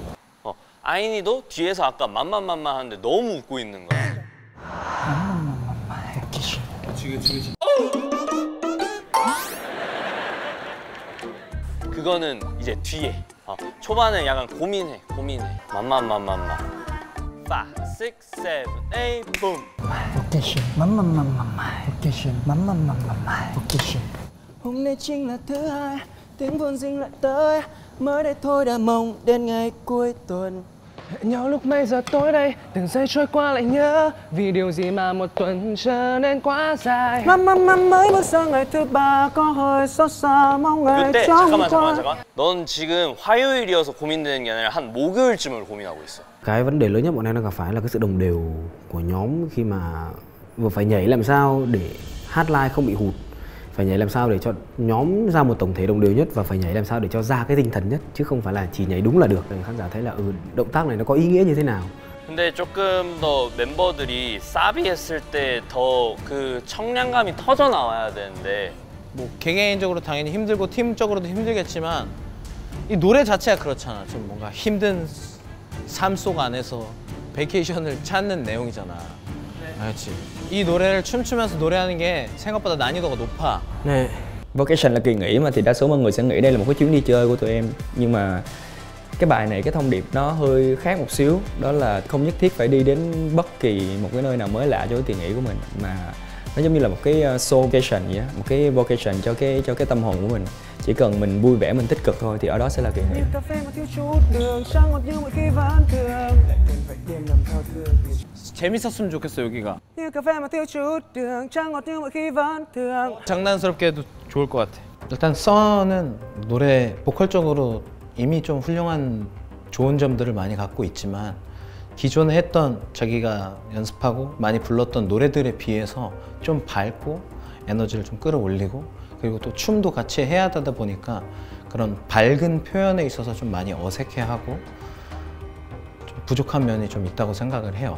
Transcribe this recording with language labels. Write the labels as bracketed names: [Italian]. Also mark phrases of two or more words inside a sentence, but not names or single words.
[Korean] 아이니도 뒤에서 아까 만만만만 하는데 너무 웃고 있는 거야. 그치. 그거는 이제 뒤에. 초반에 약간 고민해. 만만만만만. 5, 6, 7, 8, boom. [Vietnamese] Hôm nay chính là thứ hai, tiếng buồn dinh lại tới. Mới đây thôi đã mong đến ngày cuối tuần. Hẹn nhau lúc mấy giờ tối đây, từng giây trôi qua lại nhớ. Vì điều gì mà một tuần trở nên quá dài. mới bước sang ngày thứ ba có hơi xót xa mong ngày [Korean] 이때 [Vietnamese] trong [Korean] 잠깐. 넌 지금 화요일이어서 고민되는 게 아니라 한 목요일쯤을 고민하고 있어. [Vietnamese] Cái vấn đề lớn nhất bọn em đang gặp phải là cái sự đồng đều của nhóm khi mà vừa phải nhảy làm sao để hát live không bị hụt, phải nhảy làm sao để cho nhóm ra một tổng thể đồng đều nhất và phải nhảy làm sao để cho ra cái tinh thần nhất chứ không phải là chỉ nhảy đúng là được. Khán giả thấy là động tác này nó có ý nghĩa như thế nào. [Korean] 근데 조금 더 멤버들이 사비했을 때 더 그 청량감이 터져 나와야 되는데 뭐 개개인적으로 당연히 힘들고 팀적으로도 힘들겠지만 이 노래 자체가 그렇잖아. 좀 뭔가 힘든 삶 속 안에서 베이케이션을 찾는 내용이잖아. 알지? 이 노래를 춤추면서 노래하는 게 생각보다 난이도가 높아. 네. [Vietnamese] Vacation là kỳ nghỉ mà thì đa số mọi người sẽ nghĩ đây là một cái chuyến đi chơi của tụi em. Nhưng mà cái bài này cái thông điệp nó hơi khác một xíu. Đó là không nhất thiết phải đi đến bất kỳ một cái nơi nào mới lạ cho cái kỳ nghỉ của mình. Mà nó giống như là một cái [English] soul vacation [Vietnamese] vậy á, một cái vacation cho cái tâm hồn của mình. Chỉ cần mình vui vẻ, mình tích cực thôi thì ở đó sẽ là kỳ nghỉ. [Korean] 재밌었으면 좋겠어 여기가. 장난스럽게 해도 좋을 것 같아. 일단 써는 노래 보컬적으로 이미 좀 훌륭한 좋은 점들을 많이 갖고 있지만 기존에 했던 자기가 연습하고 많이 불렀던 노래들에 비해서 좀 밝고 에너지를 좀 끌어올리고 그리고 또 춤도 같이 해야 되다 보니까 그런 밝은 표현에 있어서 좀 많이 어색해하고 좀 부족한 면이 좀 있다고 생각을 해요.